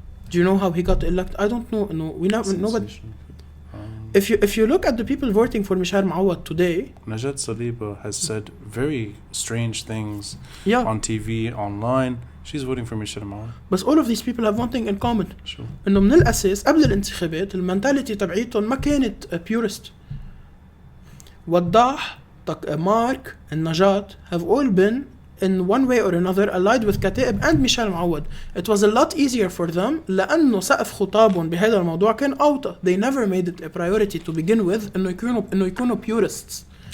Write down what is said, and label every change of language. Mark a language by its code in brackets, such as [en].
[en] Do you know how he got elected? I don't know. No, we never know. But if you look at the people voting for Michel Moawad today, Najat Saliba has said very strange things on TV, online. She's voting for Michel Moawad. But all of these people have one thing in common. Sure. [ar] إنه من الأساس قبل الانتخابات المنتاليتي تبعيتهم ما كانت purist. [en] وضاح Mark and Najat have all been in one way or another allied with كتائب and Michel Moawad. It was a lot easier for them [ar] لأنه سقف خطابهم بهذا الموضوع كان أوطى. [en] They never made it a priority to begin with [ar] إنه يكونوا [en] purists.